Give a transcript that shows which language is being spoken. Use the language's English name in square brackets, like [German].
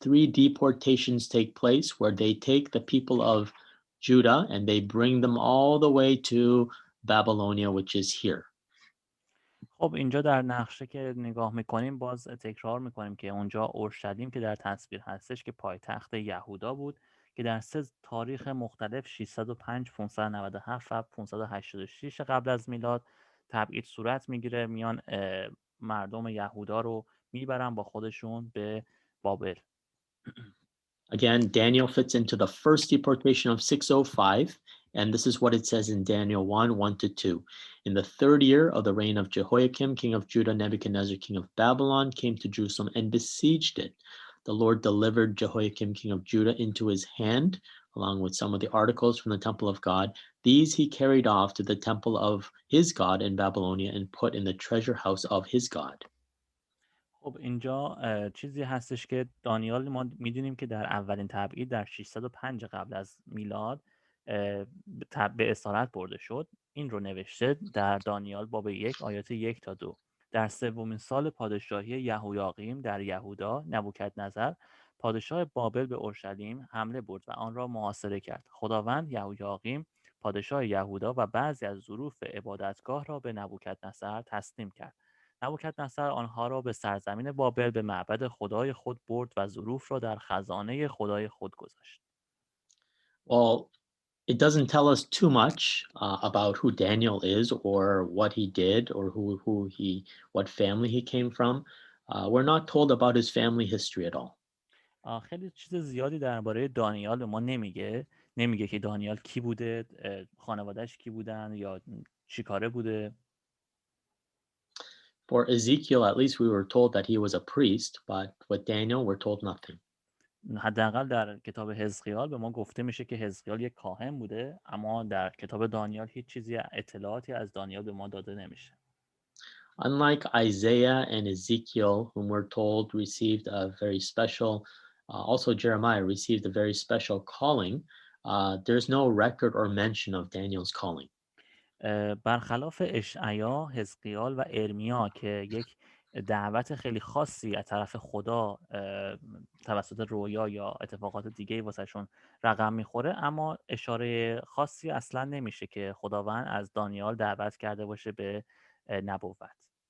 [English] 3 deportations take place where they take the people of Judah and they bring them all the way to Babylonia, which is here. [Persian] خب اینجا در نقشه که نگاه میکنیم باز تکرار میکنیم که اونجا اورشلیم که در تصویر هستش که پایتخت یهودا بود که در 3 تاریخ مختلف 605 597 و 586 قبل از میلاد تبعید صورت میگیره، میان مردم یهودا رو میبرن با خودشون به بابل. [English] Again, Daniel fits into the first deportation of 605, and this is what it says in Daniel 1, 1-2. In the 3rd year of the reign of Jehoiakim, king of Judah, Nebuchadnezzar, king of Babylon, came to Jerusalem and besieged it. The Lord delivered Jehoiakim, king of Judah, into his hand, along with some of the articles from the temple of God. These he carried off to the temple of his God in Babylonia and put in the treasure house of his God. [Persian] خب اینجا چیزی هستش که دانیال ما میدونیم که در اولین تبعید در 605 قبل از میلاد به اسارت برده شد. این رو نوشته در دانیال باب 1 آیات 1 تا 2. در سومین سال پادشاهی یهویاقیم در یهودا، نبوکدنضر پادشاه بابل به اورشلیم حمله برد و آن را محاصره کرد. خداوند یهویاقیم پادشاه یهودا و بعضی از ظروف عبادتگاه را به نبوکدنضر تسلیم کرد. نبوکدنصر آنها را به سرزمین بابل به معبد خدای خود برد و ظروف را در خزانه خدای خود گذاشت. [English] Well, it doesn't tell us too much about who Daniel is or what he did or what family he came from. We're not told about his family history at all. [Persian] خیلی چیز زیادی درباره دانیال به ما نمیگه که دانیال کی بوده، خانوادهش کی بودن یا چی کاره بوده. [English] For Ezekiel, at least we were told that he was a priest, but with Daniel, we're told nothing. [Persian] حداقل در کتاب حزقیال به ما گفته میشه که حزقیال یک کاهن بوده، اما در کتاب دانیال هیچ چیزی اطلاعاتی از دانیال به ما داده نمیشه. [English] Unlike Isaiah and Ezekiel, whom we're told received a very special, also Jeremiah received a very special calling, there's no record or mention of Daniel's calling. [Persian] برخلاف اشعیا، حزقیال و ارمیا که یک دعوت خیلی خاصی از طرف خدا توسط رویا یا اتفاقات دیگه واسهشون رقم میخوره، اما اشاره خاصی اصلا نمیشه که خداوند از دانیال دعوت کرده باشه به نبوت.